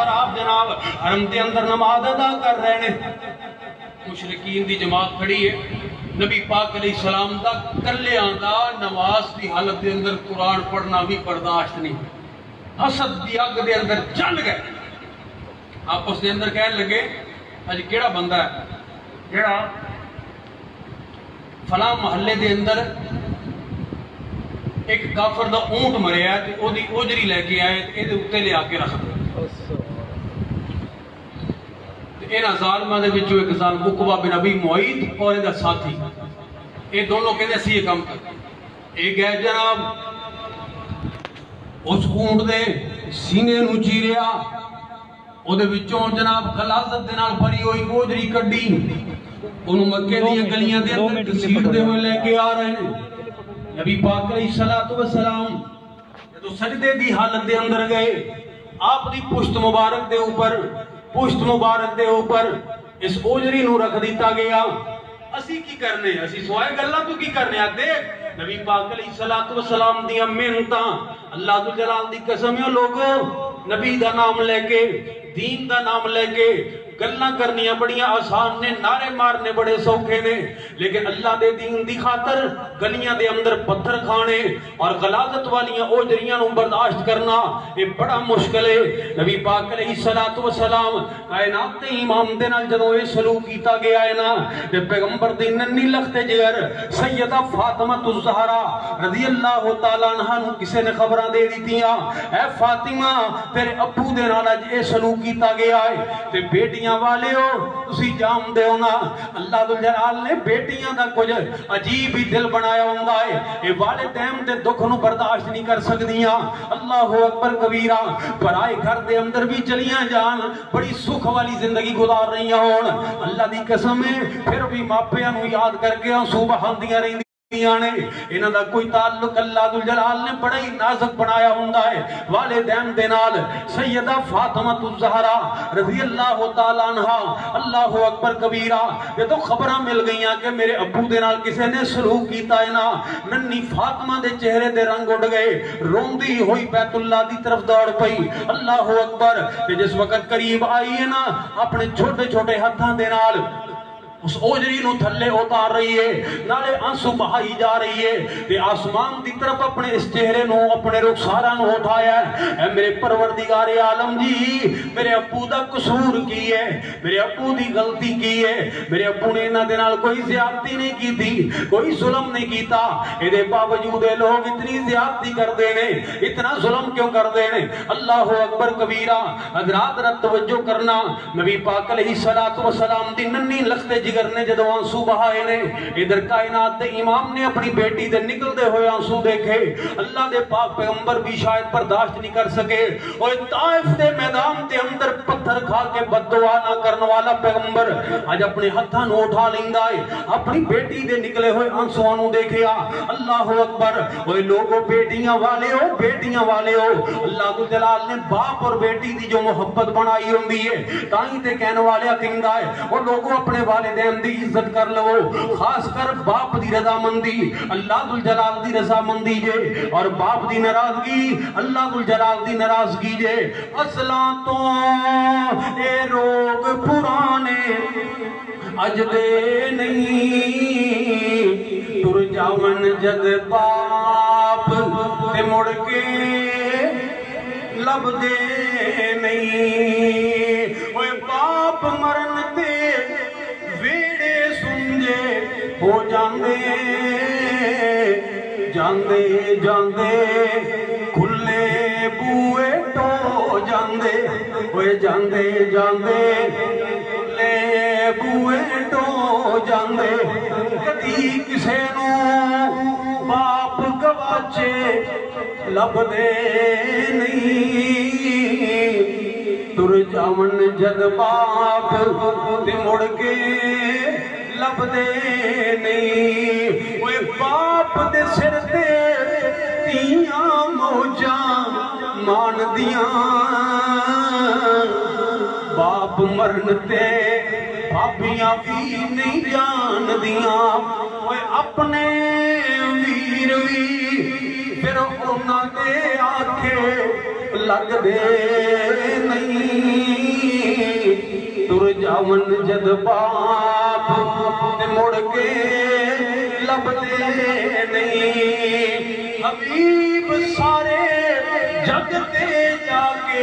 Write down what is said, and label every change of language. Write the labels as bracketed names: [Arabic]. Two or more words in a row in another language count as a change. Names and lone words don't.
[Punjabi] آپ جناب حرم دے اندر نماز ادا کر رہے ہیں، مشرکین دی جماعت کھڑی ہے، نبی پاک علیہ السلام دا کلے آندہ نماز دی حالت دے اندر قرآن پڑھنا بھی برداشت نہیں، حسد دی اگ دے اندر جل گئے، آپ اس دے اندر کہنے لگے اج کیڑا بندہ ہے جڑا فلاں محلے دے اندر ایک کافر دا اونٹ مریا ہے تے او دی اوجری لے کے آئے تے دے اوتے لے آ کے رکھ دو تے انہاں ظالماں دے وچوں ایک ظالم عقبہ بن ابی معیط اور اندا ساتھی [Urdu] یہ دونوں کہتے [Punjabi] اسی یہ کام کر ایک ہے جناب اس اونٹ دے سینے نو چیریا او دے وچوں جناب غلاظت دے نال بھری ہوئی گوجری کڈی انہوں مکے دی گلیاں دے اندر گھسیٹ دے ہوئے لے کے آ رہے ہیں نبی پاک علیہ الصلوۃ والسلام جدوں سجدے دی حالت دے اندر گئے آپ دی پشت مبارک دے اوپر اس اوجری نو رکھ دیتا گیا اسی کی کرنے اسی سوائے گلہ تو کی کرنے دیکھ نبی پاک علیہ الصلوۃ والسلام دی محنتاں اللہ ذو جلال دی قسم ہے لوگوں نبی دا نام لے کے دین دا نام لے کے گلہ کرنیاں بڑیاں آسان نے نعرے مارنے بڑے سوکھے نے لیکن اللہ دے دین دی خاطر گلیاں دے اندر پتھر کھانے اور غلاظت والیاں اوجریاں نو برداشت کرنا [Urdu] یہ بڑا مشکل ہے [Punjabi] نبی پاک علیہ الصلوۃ والسلام کائنات دے امام دے نال جدوں یہ سلوک کیتا گیا ہے نا تے پیغمبر دی ننھی لخت جگر سیدہ فاطمہ الزہرا رضی اللہ تعالی عنہا نو کسے نے خبراں دے دتیاں اے فاطمہ تیرے ابو دے نال اج یہ سلوک کیتا گیا ہے تے بیٹیاں والے ہو تسی جام دے ہونا اللہ ذو جلال نے بیٹیاں دا کچھ عجیب ہی دل بنایا ہوندا ہے اے والدین دے دکھ نو برداشت نہیں کر سکدیاں اللہ اکبر کبیرہ پرائے گھر دے اندر بھی چلیاں جان بڑی سکھ والی زندگی گزار رہی ہون اللہ دی قسم ہے پھر بھی ماپیاں نو یاد کر کے آنسو بہاندیاں رہندیاں انہاں دا کوئی تعلق اللہ ذو جلال نے بڑا ہی نازک بنایا ہوندا ہے والدین دے نال سیدہ فاطمہ الزہرا رضی اللہ تعالی عنہا اللہ اکبر کبیرہ یہ تو خبراں مل گئیاں کہ میرے ابو دے نال کسے نے سلوک کیتا ہے نا ننھی فاطمہ دے چہرے دے رنگ اڑ گئے روندی ہوئی بیت اللہ دی طرف دوڑ پئی اللہ اکبر کہ جس وقت قریب آئی ہے نا اپنے چھوٹے چھوٹے ہتھاں دے نال اس اوجری نو تھلے اتار رہی ہے نالے آنسو بہائی جا رہی ہے تے آسمان دی طرف اپنے اس چہرے نو اپنے رخسارا نو اٹھایا ہے اے میرے پروردگار عالم جی میرے ابو دا قصور کی ہے میرے ابو دی غلطی کی ہے میرے ابو نے انہاں دے نال [Urdu] کوئی زیادتی نہیں کی تھی [Punjabi] کوئی ظلم نہیں کیتا اے دے باوجود لوگ اتنی زیادتی کر دے نے اتنا ظلم کیوں کر دے نے اللہ اکبر کبیرہ حضرات رت توجہ کرنا نبی پاک علیہ الصلوۃ والسلام دی ننھی لخت جگر نے جدو آنسو بہائے نے ادھر کائنات دے امام نے اپنی بیٹی دے نکل دے ہوئے آنسو دیکھے اللہ دے پاک پیغمبر بھی شاید برداشت نہیں کر سکے اور طائف دے میدان دے اندر پتھر کھا کے بد دعا نہ کرنے والا پیغمبر آج اپنے ہتھاں نو اٹھا لیندا ہے اپنی بیٹی دے نکلے ہوئے آنسو نو دیکھیا اللہ اکبر اوے لوگوں بیٹیاں والے ہو اللہ ذو جلال نے باپ اور بیٹی دی جو محبت بنائی ہوندی ہے تائیں تے کہنے والے کہندا ہے وہ لوگوں اپنے والدین دی عزت کر لو خاص کر باپ دی رضامندی اللہ ذو جلال دی رضامندی جے اور باپ دی ناراضگی اللہ ذو جلال دی ناراضگی جے اصلاں تو اے روگ پرانے اج دے نہیں تر جاون جد باپ تے مڑ کے لب دے نہیں اوے باپ مرن تے ویڑے سنجے ہو جاندے جاندے جاندے کھلے بوئے ٹو جاندے ہوئے جاندے جاندے کھلے بوئے ٹو جاندے کدی کسے نو باپ گواچے لب دے نہیں تر جاون جد باپ تے مڑ کے لب دے نہیں اوے باپ دے سر تے تیاں موجاں مان دیاں باپ مرن تے بھابیاں بھی نہیں جان دیاں اوے اپنے ویر وی پھر انہاں دے آنکھیں لگ دے نہیں تر جاون جد باپ تے مڑ کے لب دے نہیں حبیب سارے جگ تے جا کے